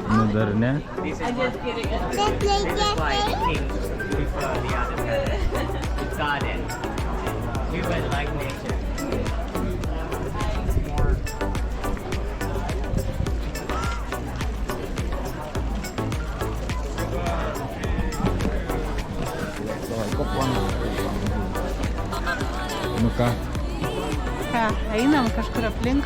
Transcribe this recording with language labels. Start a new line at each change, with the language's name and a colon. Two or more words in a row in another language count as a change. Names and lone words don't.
Lithuanian: dar ne.
English: This is why kings prefer the other palace. Garden. Humans like nature.
Lithuanian: Nu ką, Ką, einam kažkur aplink.